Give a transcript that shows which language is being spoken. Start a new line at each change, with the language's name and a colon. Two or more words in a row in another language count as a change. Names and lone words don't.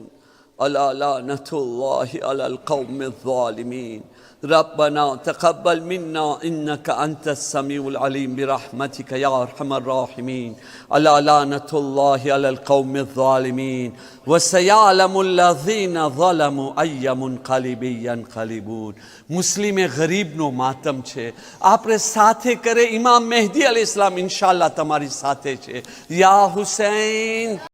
Arabic: ألا لعنة الله على القوم الظالمين. ربنا تقبل منا إنك أنت السميع العليم برحمتك يا أرحم الراحمين. ألا لعنة الله على القوم الظالمين وسيعلم الذين ظلموا أي منقلب ينقلبون.
Gujarati: મુસ્લિમે ગરીબનો માતમ છે, આપણે સાથે કરે. ઇમામ મહેદી અલૈહિસ્સલામ ઇન્શાઅલ્લાહ તમારી સાથે છે. યા હુસૈન.